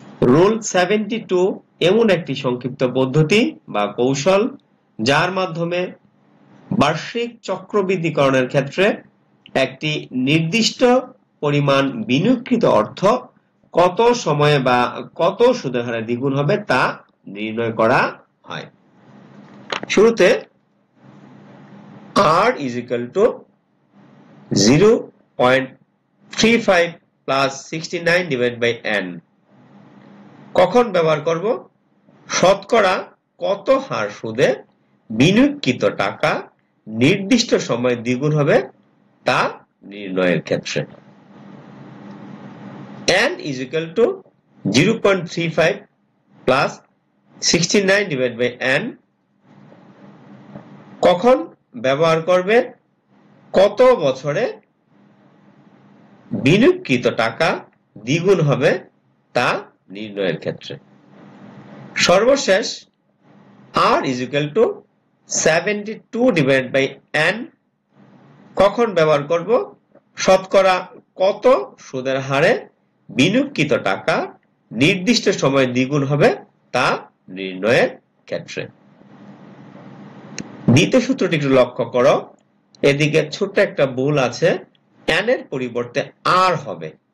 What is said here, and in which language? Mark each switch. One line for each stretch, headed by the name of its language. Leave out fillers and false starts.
Bangla: Rule 72 এমন একটি সংক্ষিপ্ত পদ্ধতি বা কৌশল যার মাধ্যমে বার্ষিক চক্রবৃদ্ধিকরণের ক্ষেত্রে একটি নির্দিষ্ট পরিমাণ বিনিয়োগকৃত অর্থ কত সময়ে বা কত সুদের হারে দ্বিগুণ হবে তা নির্ণয় করা হয়।
English: শুরুতে R is equal to 0.35 plus 69 divided by n
Bangla: কখন ব্যবহার করব? শতকরা কত হার সুদে বিনিয়োগকৃত টাকা নির্দিষ্ট সময়ে দ্বিগুণ হবে তা নির্ণয়ের ক্ষেত্রে।
English: n is equal to 0.35 plus 69 divided by n
Bangla: কখন ব্যবহার করবে? কত বছরে বিনিয়োগকৃত টাকা দ্বিগুণ হবে তা নির্ণয়ের ক্ষেত্রে।
English: সর্বশেষ R is equal to 72 divided by n
Bangla: কখন ব্যবহার করব? শতকরা কত সুদের হারে বিনিয়োগকৃত টাকা নির্দিষ্ট সময়ে দ্বিগুণ হবে তা নির্ণয়ের ক্ষেত্রে। দ্বিতীয় সূত্রটি একটু লক্ষ্য করো, এদিকে ছোট্ট একটা ভুল আছে, n এর পরিবর্তে r হবে।